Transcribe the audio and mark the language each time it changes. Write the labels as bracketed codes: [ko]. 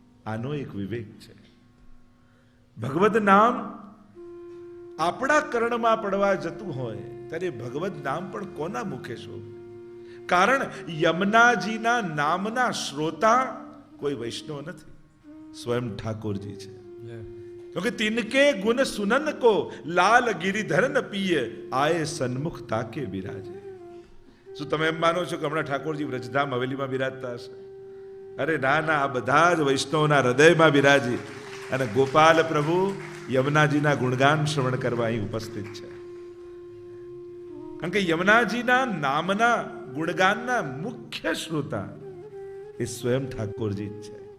[gu] આનો એક વિવેક છે. ભગવદ નામ આપણા કર્ણમાં પડવા જતું હોય ત્યારે ભગવદ નામ પણ કોના મુખે શોભે? કારણ યમુનાજીના નામના શ્રોતા કોઈ વૈષ્ણવ નથી, સ્વયં ઠાકોરજી છે. [hi] क्योंकि तिनके गुण सुनन को लाल गिरिधर न पिए आए सन्मुख ताके विराजे. [gu] શું તમે એમ માનો છો કે હમણાં ઠાકોરજી વ્રજધામ હવેલીમાં બિરાજતા હશે? અરે ના ના, આ બધા જ વૈષ્ણવના હૃદયમાં બિરાજી અને ગોપાલ પ્રભુ યમુનાજીના ગુણગાન શ્રવણ કરવા અહીં ઉપસ્થિત છે. કારણ કે યમુનાજીના નામના ગુણગાનના મુખ્ય શ્રોતા એ સ્વયં ઠાકોરજી જ છે.